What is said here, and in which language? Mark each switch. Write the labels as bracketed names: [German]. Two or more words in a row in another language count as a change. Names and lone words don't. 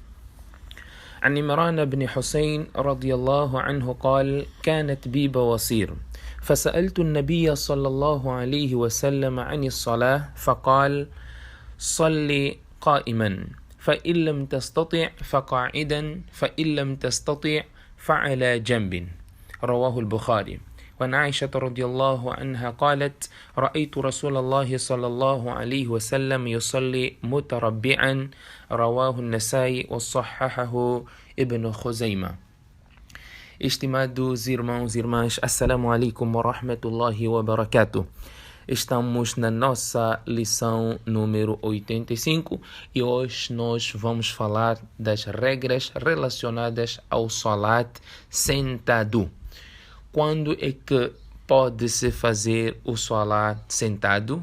[Arabic] عن عمران بن حسين رضي الله عنه قال: كانت بي بواسير فسألت النبي صلى الله عليه وسلم عن الصلاة فقال: صل قائما فإن لم تستطع فقاعدا فإن لم تستطع فعلى جنب. رواه البخاري. وعن عائشة رضي الله عنها قالت: رأيت رسول الله صلى الله عليه وسلم يصلي متربعا. رواه النسائي وصححه ابن خزيمة. [Portuguese] Estimados irmãos e irmãs, [Arabic] السلام عليكم ورحمة الله وبركاته. [Portuguese] Estamos na nossa lição número 85 e hoje nós vamos falar das regras relacionadas ao salat sentado. Quando é que pode-se fazer o salat sentado?